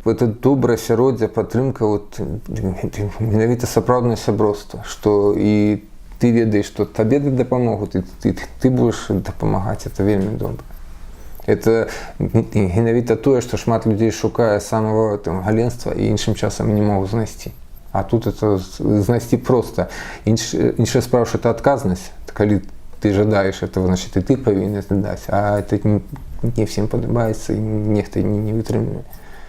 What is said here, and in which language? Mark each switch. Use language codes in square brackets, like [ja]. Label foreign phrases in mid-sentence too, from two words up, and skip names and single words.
[be] Это добрае асяроддзе, падтрымка, менавіта сапраўднае сяброўства, што і ты ведаеш, што табе дапамогуць, і ты будзеш дапамагаць, это вельмі добра. Это менавіта тое, што шмат людзей шукае самого галенства і іншым часам не могуць знайсці. А тут это знайсці проста. Іншая справа, што это адказнасць. Калі ты жадаеш [ru] этого, значит, [be] і ты павінен даць. А [ru] это не всем [be] падабаецца, і нехта не вытрымлівае.